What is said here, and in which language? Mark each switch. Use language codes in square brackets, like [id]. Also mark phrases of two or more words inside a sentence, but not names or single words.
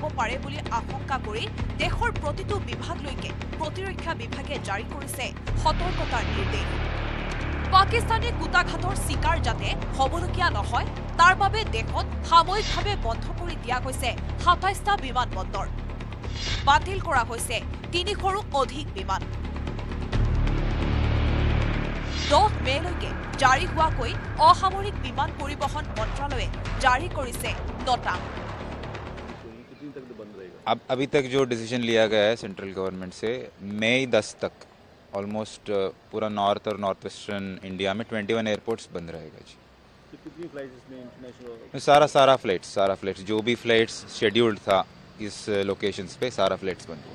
[as] পাৰে বুলি আশংকা কৰি দেশৰ প্ৰতিটো বিভাগলৈকে প্ৰতিৰক্ষা বিভাগে জাৰি কৰিছে সতৰ্কতাৰ নিৰ্দেশ পাকিস্তানী কুটাঘাটৰ চিকাৰ যাতে হবলগীয়া নহয় তাৰ বাবে দেশত সাময়িকভাৱে বন্ধ কৰি দিয়া হৈছে ২৭টা বিমানবন্দৰ বাতিল কৰা হৈছে ৩০০ৰো অধিক বিমান 10 মেলৈকে জাৰি হোৱাকৈ অসামৰিক বিমান পৰিবহণ মন্ত্ৰালয়ে জাৰি কৰিছে নটা [hi] अब अभी तक जो डिसीजन लिया गया है [en] central government [hi] से मई 10 तक ऑलमोस्ट पूरा नॉर्थ और [en] north western India [hi] में 21 एयरपोर्ट्स बंद रहेगा जी कितनी फ्लाइट्स इसमें इंटरनेशनल सारा फ्लाइट्स जो भी [en] flights scheduled [hi] था इस लोकेशंस पे सारा फ्लाइट्स बंद हुआ